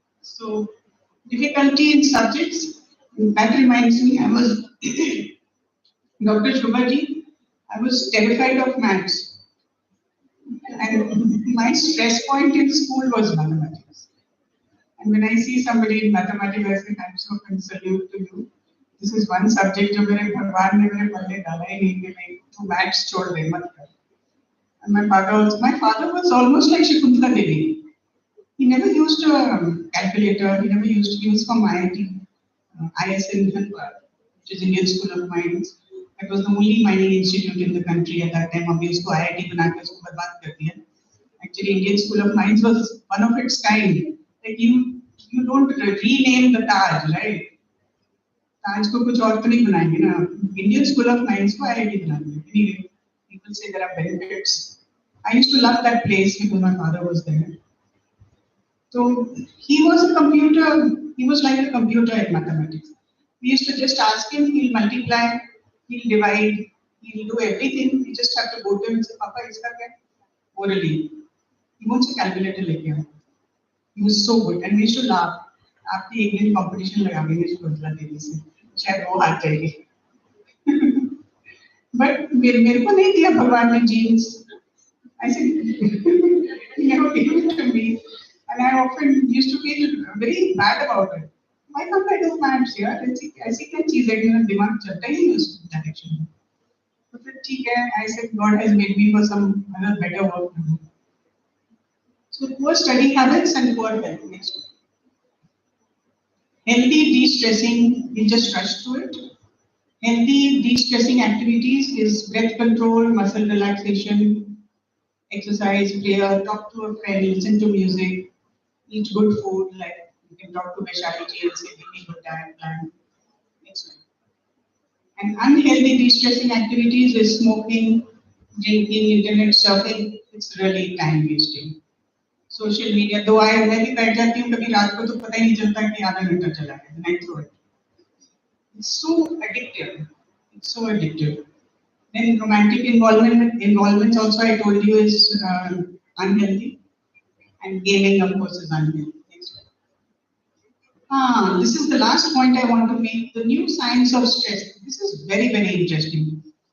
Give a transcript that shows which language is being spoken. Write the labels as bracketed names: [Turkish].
[English] So, difficulty in subjects, that reminds me, I was, Dr. Shubhaji, I was terrified of maths. And my stress point in school was mathematics. And when I see somebody in mathematics, I say, I'm so salute to you. This is one subject [Hindi] जो मेरे भगवान ने मेरे पल्ले डाला ही नहीं कि मैं तू maths छोड़ दे मत कर. [English] And my father was almost like Shakuntala Devi. He never used a calculator. He never used to use from IIT, ISN, which is Indian School of Mines. It was the only mining institute in the country at that time. [Hindi] अभी उसको IIT बना के उसको बर्बाद कर दिया. [English] Actually, Indian School of Mines was one of its kind. Like you don't rename the Taj, right? [Hindi] Taj को कुछ और तो नहीं बनाएंगे ना. [English] Indian School of Mines [Hindi] को IIT बना दिया. [English] Anyway, people say there are benefits. I used to love that place because my father was there. So he was like a computer at mathematics. We used to just ask him, he'll multiply, he'll divide, he'll do everything. We just have to go to him and say, Papa, [Hindi] iska kya? [English] Orally. He wants a calculator like him. He was so good. And we used to laugh. [Hindi] After एक दिन competition लगा देंगे शकुंतला देवी से. शायद वो हार जाएगी. But मेरे को नहीं दिया भगवान ने genes. [English] I said, he never gave it to me. And I often used to feel very bad about it. Why can't I do maths here? [Hindi] ऐसी क्या चीज़ है कि मेरा दिमाग चलता ही नहीं उस direction में. तो फिर ठीक है. [English] I said God has made me for some other better work to do. So poor study habits and poor health. Next one. Healthy de-stressing, we'll just rush through it. Healthy de-stressing activities is breath control, muscle relaxation, exercise, prayer, talk to a friend, listen to music, eat good food, like you can talk to Vaishali and say, give me good diet plan. Next one. And unhealthy de-stressing activities is smoking, drinking, internet surfing. It's really time wasting. Social media, though [Hindi] मैं भी बैठ जाती हूँ कभी रात को तो पता ही नहीं चलता कि आधा घंटा चला गया. [English] Then I throw it. It's so addictive. It's so addictive. Then romantic involvements also I told you is unhealthy, and gaming of course is unhealthy. Next one. This is the last point I want to make. The new science of stress. This is very, very interesting.